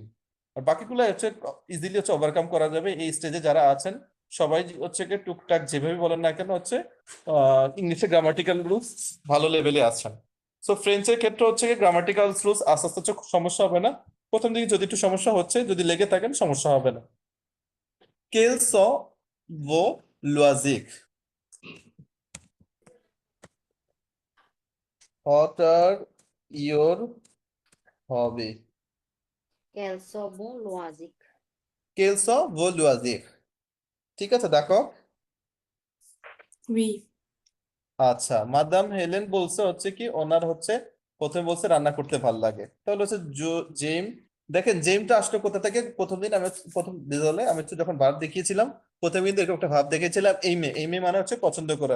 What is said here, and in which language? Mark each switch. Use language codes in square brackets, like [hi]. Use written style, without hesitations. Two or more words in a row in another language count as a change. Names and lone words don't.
[bn] আর বাকিগুলো হচ্ছে ইজিলি হচ্ছে ওভারকাম করা যাবে। এই স্টেজে যারা আছেন সবাই হচ্ছে কি টুকটাক যেভাবে বলেন না কেন হচ্ছে ইংলিশে [en] grammatical rules [bn] ভালো লেভেলে আছেন। সো ফ্রেঞ্চের ক্ষেত্রে হচ্ছে কি [en] grammatical rules [bn] আস্তে আস্তে হচ্ছে সমস্যা হবে না, প্রথম দিকে যদি একটু সমস্যা হচ্ছে যদি লেগে থাকেন সমস্যা হবে না। [fr] Quels sont vos loisirs? [en] What are your hobby? Kelsobo logic. [fr] Quels sont vos loisirs? [bn] ঠিক আছে দেখো। [fr] উই [bn] আচ্ছা মাদাম হেলেন বলছে হচ্ছে কি ওনার হচ্ছে প্রথমে বলছে রান্না করতে ভালো লাগে, তাহলে হচ্ছে জেম। দেখেন জেমটা আসলে কোথা থেকে? প্রথম দিন আমি প্রথম রেজাল্টে আমি হচ্ছে যখন ভাব দেখিয়েছিলাম প্রথমে কিন্তু এরকম একটা ভাব দেখিয়েছিলাম এই মে মানে হচ্ছে পছন্দ করা।